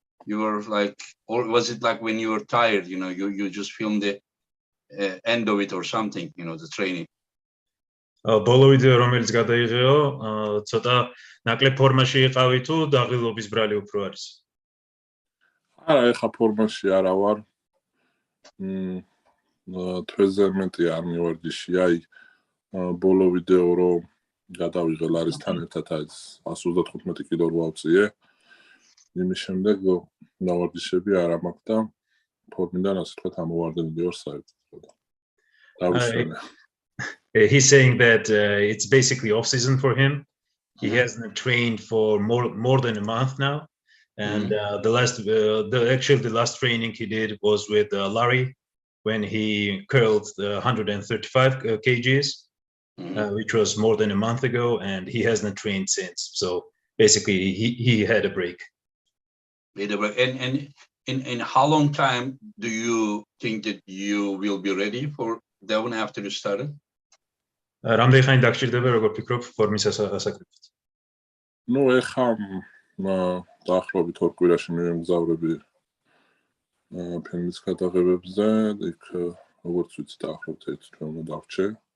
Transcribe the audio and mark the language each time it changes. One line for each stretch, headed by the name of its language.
English: You were like, or was it like when you were tired, you just filmed the end of it or something, the training?
Georgian: ბოლო ვიდეო რომელიც გადაიღეო, ცოტა ნაკლებ ფორმაში იყავი თუ დაღილობის ბრალი უფრო არის? არა, ეხა ფორმაში არა ვარ. თვეზე მეტი არ მივარჯიში, აი ბოლო ვიდეო რომ გადავიღე ლარისთან ერთად აი 135 კილო რო ავწიე. იმის შემდეგ ნავარჯიშები არ მაქვს და ფორმიდან ასე თქვა ამოვარდნილი ვარ საერთოდ. დავისვენე.
English: He's saying that it's basically off season for him. He hasn't trained for more than a month now, and the last training he did was with Larry when he curled the 135 kgs, which was more than a month ago, and he hasn't trained since. So basically, he had a break. And in how long time do you think that you will be ready for Devon after you started?
Georgian: რამდენი ხანი დაგჭირდება, როგორ ფიქრობ, ფორმის ასაკრებად? ნუ ეხა დაახლოებით 2 კვირაში მივემგზავრები ფილმის გადაღებებზე, იქ როგორც ვიცი დაახლოებით 1 თვე უნდა დავრჩე.